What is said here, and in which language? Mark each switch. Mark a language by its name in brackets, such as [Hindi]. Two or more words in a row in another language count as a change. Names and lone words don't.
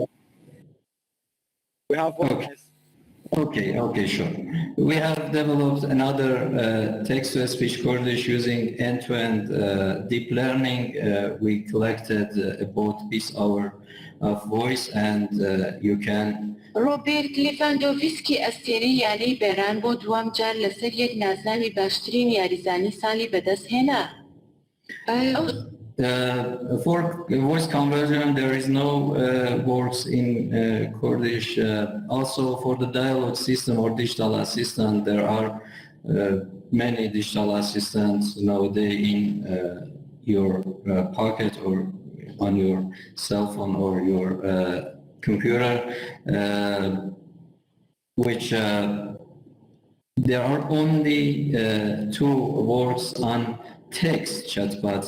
[English] We have Okay, sure. We have developed another text-to-speech Kurdish using end-to-end deep learning. We collected about this hour of voice, and you can. [Central Kurdish] روبرت لیڤاندۆڤسکی ئەستێرەی یانەی بەران بۆ دوام جار لەسەر یەک ناسناوی باشترین یاریزانی ساڵی بەدەستهێنا. [English] For voice conversion, there is no works in Kurdish. Also, for the dialogue system or digital assistant, there are many digital assistants nowadays in your pocket or on your cell phone or your computer, which there are only 2 works on text chatbots.